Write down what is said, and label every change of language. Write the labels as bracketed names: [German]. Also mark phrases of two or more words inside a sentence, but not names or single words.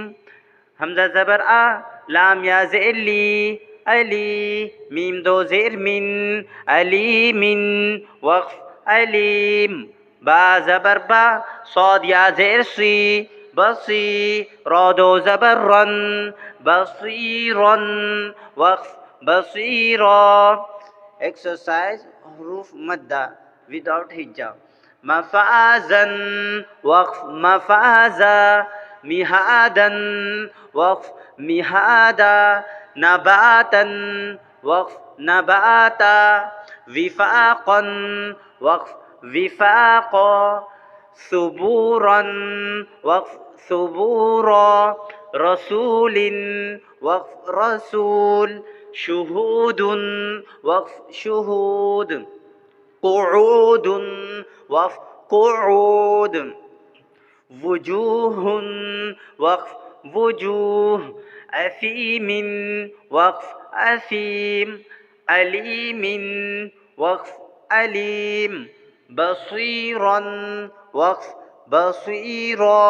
[Urdu] ہمزہ زبر آ، لام یا زیر لی، علی، میم دو زیر من، علیمن، وقف علیم. با زبر با، صاد یا زیر صی، بصی، را دو زبر رن، بصیرن، وقف بصیرا. [English] Exercise [Arabic] حروف مدة [English] without hijab. [Arabic] مفازا، وقف مفازا، مهادا، وقف مهادا, نباتا، وقف نباتا، وفاقا، وقف وفاقا، صبورا، وقف صبورا، رسول، وقف رسول, شهود، وقف شهود، قعود، وقف قعود، وجوه، وقف وجوه، أثيم، وقف أثيم، أليم، وقف أليم، بصيرا، وقف بصيرا.